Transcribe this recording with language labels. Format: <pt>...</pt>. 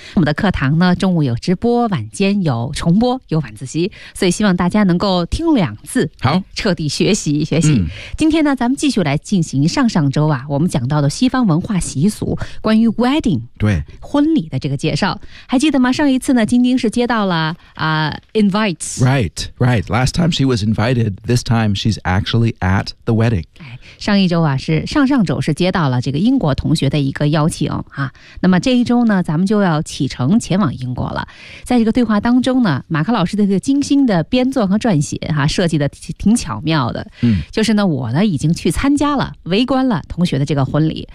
<zh>我们的课堂呢中午有直播，晚间有重播，有晚自习，所以希望大家能够听两次，好彻底学习学习。今天呢咱们继续来进行上上周啊我们讲到的西方文化习俗，关于 wedding，对婚礼的这个介绍，还记得吗？上一次呢晶晶是接到了invites.</zh> <en>Right, right. Last time she was invited, this time she's actually at the wedding.</en> <zh>上一周啊，是上上周是接到了这个英国同学的一个邀请啊。那么这一周呢，咱们就要启程前往英国了。在这个对话当中呢，马克老师的这个精心的编撰和撰写啊，设计的挺巧妙的。就是呢，我呢已经去参加了，围观了同学的这个婚礼。</zh>